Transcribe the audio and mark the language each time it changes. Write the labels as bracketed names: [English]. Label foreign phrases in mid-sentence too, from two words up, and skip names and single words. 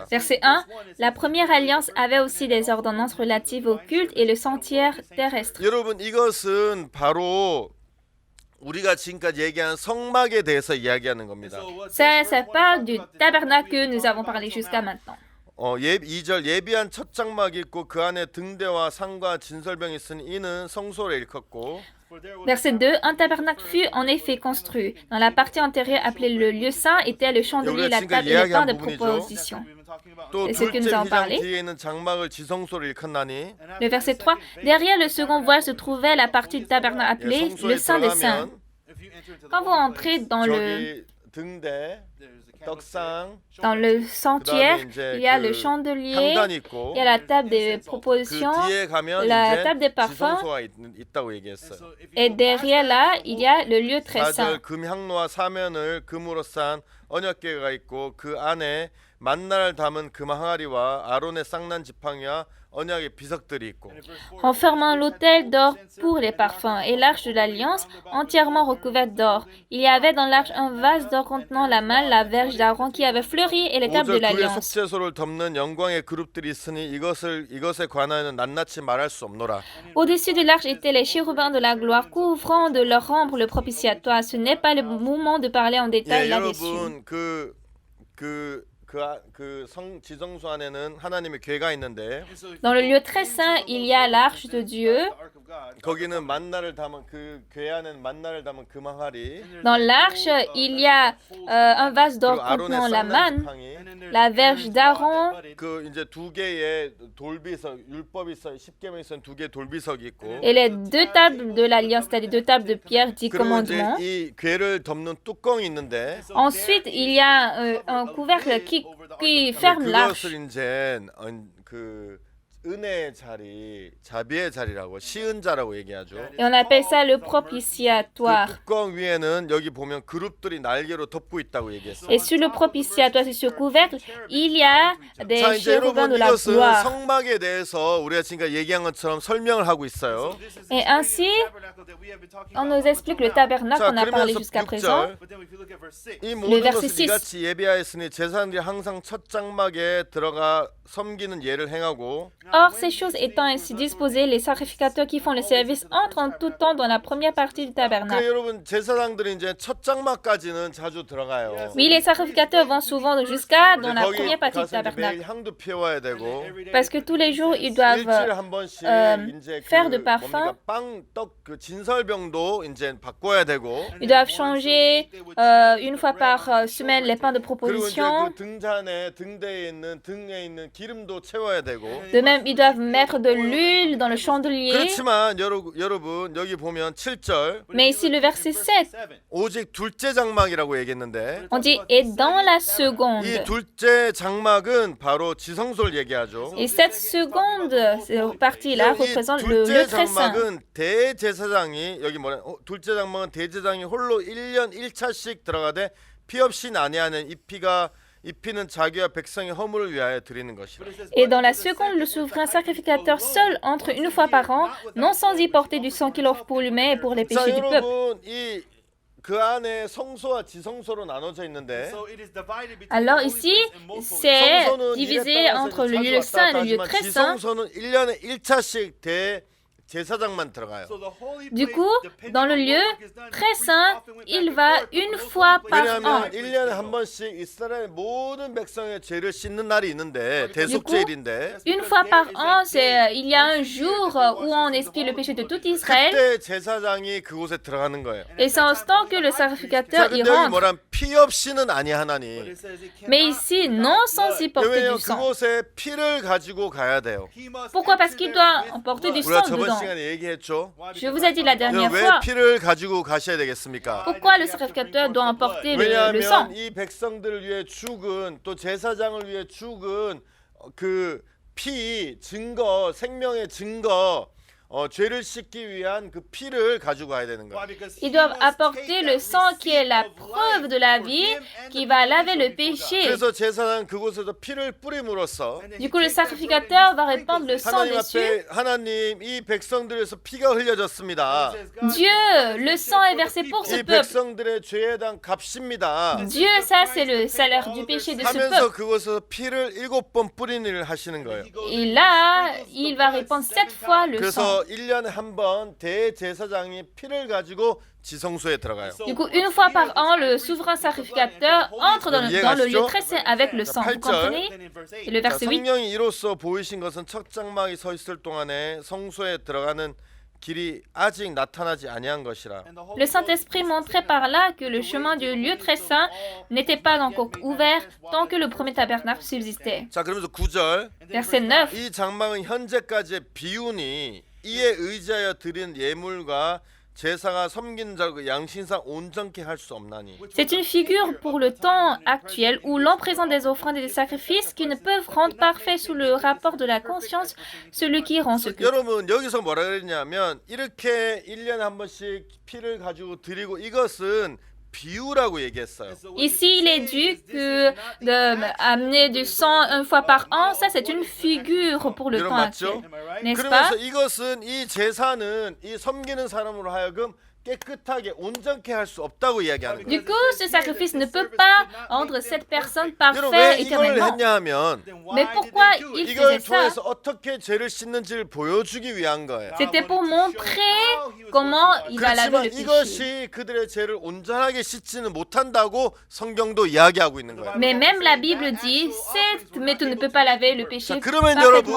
[French] Verset 1. La première alliance avait aussi des ordonnances relatives au culte et le sanctuaire terrestre. [Korean] 여러분 이것은 바로 우리가 지금까지 얘기한 성막에 대해서 이야기하는 겁니다. [French] Ça parle du tabernacle que nous avons parlé jusqu'à maintenant. [Korean] 2절 예비한 첫 장막이 있고 그 안에 등대와 상과 진설병이 있으니 이는 성소를 일컫고 [French] Verset 2. Un tabernacle fut en effet construit. Dans la partie antérieure appelée le lieu saint était le chandelier, la table et le pain de proposition. [Korean] 또 [French] Et ce que [Korean] 둘째 [French] nous avons [Korean] 휘장 [French] parlé. [Korean] 뒤에 있는 장막을 지성소를 일컫나니 [French] Le verset 3. Derrière le second voile se trouvait la partie du tabernacle appelée [Korean] 성소에 [French] le saint des saints. [Korean] 들어가면 [French] Quand vous entrez dans le... [Korean] 저기 등대 떡상, [French] Dans le sanctuaire, [Korean] 이제 [French] il y a [Korean] 그 [French] le chandelier, [Korean] 향단이 있고 [French] il y a la table des [Korean] 그 [French] propositions, [Korean] 뒤에 가면 [French] la [Korean] 이제 [French] table des parfums, [Korean] 지성소가 있다고 얘기했어요. [French] et derrière là, il y a le lieu très saint. [Korean] 4절 금향로와 사면을 금으로 싼 언약궤가 있고 그 안에 만나를 담은 금 항아리와 아론의 쌍난 지팡이와 언약의 비석들이 있고 [French] Renfermant l'autel d'or pour les parfums et l'arche de l'alliance entièrement recouverte d'or. Il y avait dans l'arche un vase d'or contenant la malle, la verge d'Aaron qui avait fleuri et les tables de [Korean] 5절 그의 [French] l'alliance. [Korean] 속죄소를 덮는 영광의 그룹들이 있으니 이것에 관하여는 낱낱이 말할 수 없노라. [French] Au-dessus de l'arche étaient les chérubins de la gloire couvrant de leur ombre le propitiatoire. Ce n'est pas le moment de parler en détail [Korean] 예, [French] là-dessus. [Korean] 여러분 성 지성소 안에는 하나님의 궤가 있는데 [French] Dans le lieu très saint, il y a l'arche de Dieu. [Korean] 거기는 만나를 담은 그 궤 안에는 만나를 담은 금 항아리 [French] Dans l'arche, il y a un vase d'or [Korean] 그리고 아론의 [French] contenant la [Korean] 쌍난 [French] manne, [Korean] 지팡이 [French] la verge d'Aaron, [Korean] 그 이제 두 개의 돌비석 율법이 있어 10계명 있어 두 개의 돌비석이 있고 [French] et les deux tables de l'alliance, c'est-à-dire deux tables de pierre, 10 [Korean] 그리고 이제 [French] commandements. [Korean] 이 궤를 덮는 뚜껑이 있는데 [French] Ensuite, il y a un couvercle qui ferme l'arche. [Korean] 그것을 이제 그 은혜의 자리, 자비의 자리라고 시은자라고 얘기하죠. [French] Et on appelle ça le [Korean] 그 [French] propitiatoire. [Korean] 뚜껑 위에는 여기 보면 그룹들이 날개로 덮고 있다고 얘기했어요. [French] Et sur le propitiatoire, sur ce couvercle, il y a des [Korean] 자 이제 [French] chérubins [Korean] 여러분 [French] de la [Korean] 이것은 [French] gloire. [Korean] 성막에 대해서 우리가 지금까지 얘기한 것처럼 설명을 하고 있어요. [French] Et ainsi, on nous explique le tabernacle [Korean] 자 [French] qu'on a parlé [Korean] 그러면서 [French] jusqu'à présent. [Korean] 6절 이 [French] Le [Korean] 모든 [French] verset [Korean] 것을 [French] 6. [Korean] 이같이 예비하였으니 제사장들이 항상 첫 장막에 들어가 섬기는 예를 행하고 [French] Or, ces choses étant ainsi disposées, les sacrificateurs qui font le service entrent en tout temps dans la première partie du [Korean] 그래 [French] tabernacle. [Korean] 여러분 제사장들이 이제 첫 장막까지는 자주 들어가요. [French] Oui, les sacrificateurs vont souvent jusqu'à dans la [Korean] 거기 [French] première partie du [Korean] 가서 이제 매일 [French] tabernacle. [Korean] 향도 피워야 되고 [French] Parce que tous les jours, ils doivent [Korean] 일주일에 한 번씩 이제 [French] faire de [Korean] 그 [French] parfum. [Korean] 뭡니까 빵떡 그 진설병도 이제 바꿔야 되고 [French] Ils doivent changer une fois par semaine les pains de [Korean] 그리고 이제 [French] proposition. [Korean] 그 등잔에 등대에 있는 등에 있는 기름도 채워야 되고 [French] De même, ils doivent mettre de l'huile dans le chandelier. [Korean] 그렇지만 여러분 여기 보면 7절 [French] Mais ici, le verset 7, [Korean] 오직 둘째 장막이라고 얘기했는데 [French] on dit « et dans la [Korean] 이 [French] seconde ». [Korean] 둘째 장막은 바로 지성소를 얘기하죠. [French] Et cette seconde partie-là [Korean] 이 [French] représente le [Korean] 둘째 [French] lieu très saint. [Korean] 장막은 대제사장이 여기 뭐래? 둘째 장막은 대제사장이 홀로 1년 1차씩 들어가되 피 없이 난해하는 이 피는 자기와 백성의 허물을 위하여 드리는 것이라. [French] Et dans la seconde, le souverain sacrificateur seul entre une fois par an, non sans y porter du sang qu'il offre pour lui-même et pour les [Korean] 자 [French] péchés du peuple. [Korean] 여러분 그 안에 성소와 지성소로 나눠져 있는데 [French] Alors ici, c'est [Korean] 성소는 [French] divisé [Korean] 일에 따라서 [French] entre le [Korean] 자주 [French] lieu [Korean] 왔다 [French] saint et [Korean] 갔다 [French] le lieu [Korean] 하지만 [French] très saint. [Korean] 지성소는 1년에 1차씩 제사장만 들어가요. [French] Du coup, dans le lieu très saint, il va une fois par an. [Korean] 왜냐하면 1년에 한 번씩 이스라엘 모든 백성의 죄를 씻는 날이 있는데 대속죄일인데 [French] Une fois par an, il y a un jour où on expie le péché de tout Israël. [Korean] 그때 제사장이 그곳에 들어가는 거예요. [French] Et c'est en ce temps que le [Korean] 자, [French] sacrificateur y [Korean] 근데 여기 [French] rentre. [Korean] 뭐란 피 없이는 아니 하나니. [French] Mais ici, non sans y porter [Korean] 왜냐하면 [French] du sang. [Korean] 그곳에 피를 가지고 가야 돼요. [French] Pourquoi? Parce qu'il doit emporter du [Korean] 우리가 [French] sang [Korean] 저번 [French] dedans. [Korean] 시간에 얘기했죠. [French] Je vous ai dit la dernière [Korean] 왜 [French] fois, [Korean] 피를 가지고 가셔야 되겠습니까? [French] pourquoi le sacrificateur doit emporter le sang? [Korean] 왜냐하면 이 백성들을 위해 죽은 또 제사장을 위해 죽은 그 피 증거 생명의 증거 죄를 씻기 위한 그 피를 가지고 가야 되는 거예요. [French] Ils doivent apporter le sang qui est la preuve de la vie, qui va laver le péché. [Korean] 그래서 제사장 그곳에서 피를 뿌림으로써 [French] Du coup, le sacrificateur va répandre le sang [Korean] 하나님 [French] dessus. [Korean] 앞에 하나님 이 백성들에서 피가 흘려졌습니다. [French] Dieu, le sang est versé pour ce [Korean] 이 [French] peuple. [Korean] 백성들의 죄에 대한 값입니다. [French] Dieu, ça c'est le salaire du péché de ce [Korean] 하면서 [French] peuple. [Korean] 그곳에서 피를 7번 뿌리는 일을 하시는 거예요. [French] Et là, il va répandre 7 fois le sang. [Korean] 그래서 1년에 한 번 대제사장이 피를 가지고 지성소에 들어가요. [French] Du coup, une fois par an, le souverain sacrificateur entre dans le lieu très saint avec le sang. Vous comprenez? Et le [Korean] 자, [French] verset 8. [Korean] 성령이 이로써 보이신 것은 첫 장막이 서 있을 동안에 성소에 들어가는 길이 아직 나타나지 아니한 것이라. [French] Le Saint-Esprit montrait par là que le chemin du lieu très saint n'était pas encore ouvert tant que le premier tabernacle subsistait. [Korean] 자, 그러면서 9절 [French] Verset 9. [Korean] 이 장막은 현재까지의 비운이 이에 의지하여 드린 예물과 제사가 섬기는 자를 그 양심상 온전케 할 수 없나니. [French] C'est une figure pour le temps actuel où l'on présente des offrandes et des sacrifices qui ne peuvent rendre parfait sous le rapport de la conscience celui qui rend ce culte. [Korean] 여러분 여기서 뭐라 그랬냐면 이렇게 1년에 한 번씩 피를 가지고 드리고 이것은 비유라고 얘기했어요. [French] Ici, il est dit que d'amener du sang une fois par an, ça c'est une figure pour le [Korean] 여러분 [French] temps [Korean] 맞죠? [French] actuel, n'est-ce pas? [Korean] 그러면서 이것은 이 제사는 이 섬기는 사람으로 하여금 깨끗하게 온전케 할 수 없다고 이야기하는 거예요. [French] Du coup, ce sacrifice ne peut pas rendre cette personne [Korean] 여러분 왜 [French] parfaite [Korean] 이걸 [French] éternellement. [Korean] 했냐 하면 [French] Mais pourquoi il [Korean] 이걸 [French] faisait ça? [Korean] 통해서 어떻게 죄를 씻는지를 보여주기 위한 거예요. [French] C'était pour montrer comment il a lavé [Korean] 그렇지만 [French] le péché. [Korean] 이것이 그들의 죄를 온전하게 씻지는 못한다고 성경도 이야기하고 있는 거예요. [French] Mais même la Bible dit, cette méthode ne peut pas laver le péché [Korean] 자, 그러면 [French] parfaitement